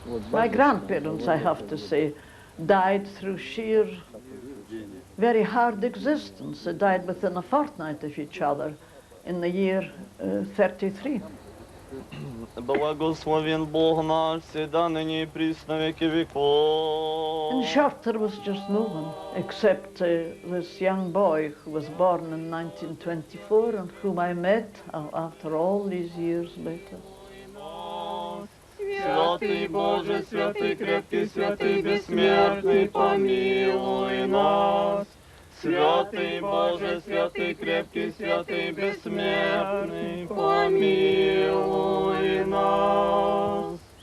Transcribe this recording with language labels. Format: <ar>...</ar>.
<en>My grandparents, I have to say, died through sheer, very hard existence. They died within a fortnight of each other in the year 33.</en> <ru>Благословен Бог наш, всегда ныне и присно веки веков.</ru> <en>In short, there was just no one, except this young boy who was born in 1924 and whom I met after all these years later.</en> <ru>Святый Боже, святый крепкий, святый бессмертный, помилуй нас. Святый Боже, святый крепкий, святый бессмертный, помилуй нас.</ru>